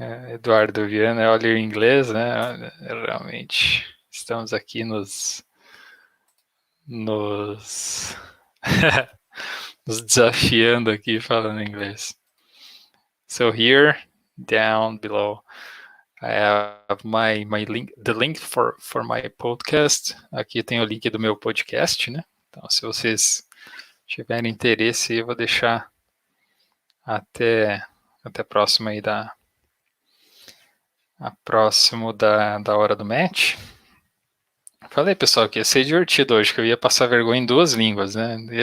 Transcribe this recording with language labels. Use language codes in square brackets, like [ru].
[pt] Eduardo Viana, olha o inglês, né? Realmente estamos aqui nos nos desafiando aqui falando inglês. [en] So here, down below, I have my link, the link for my podcast. [pt] Aqui tem o link do meu podcast, né? Então, se vocês tiverem interesse, eu vou deixar até próximo aí próximo da hora do match. Falei, pessoal, que ia ser divertido hoje, que eu ia passar vergonha em duas línguas, né?